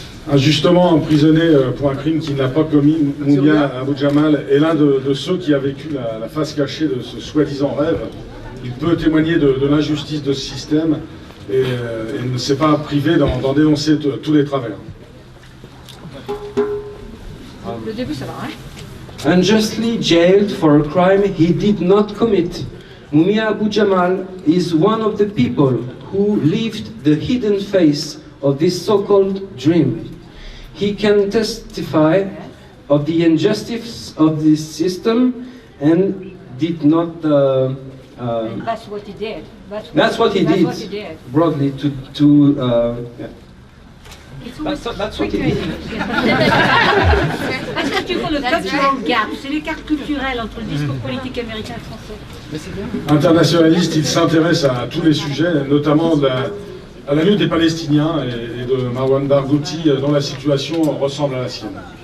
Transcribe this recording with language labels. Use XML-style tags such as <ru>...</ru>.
<fr>injustement emprisonné pour un crime qu'il n'a pas commis. Mumia Abu Jamal est l'un de ceux qui a vécu la face cachée de ce soi-disant rêve. Il peut témoigner de l'injustice de ce système et ne s'est pas privé d'en dénoncer tous les travers. Le début, ça va, hein?</fr> <en>Unjustly jailed for a crime he did not commit, Mumia Abu Jamal is one of the people who lived the hidden face of this so-called dream. He can testify of the injustice of this system and did not... That's what he did. That's what he did, broadly, yeah. That's what he did.</en> <fr>Est-ce que tu vois le</fr> <en>cultural gap?</en> <fr>C'est l'écart culturel entre le discours politique américain et français. Internationaliste, il s'intéresse à tous les sujets, notamment à la lutte des Palestiniens et de Marwan Barghouti, dont la situation ressemble à la sienne.</fr>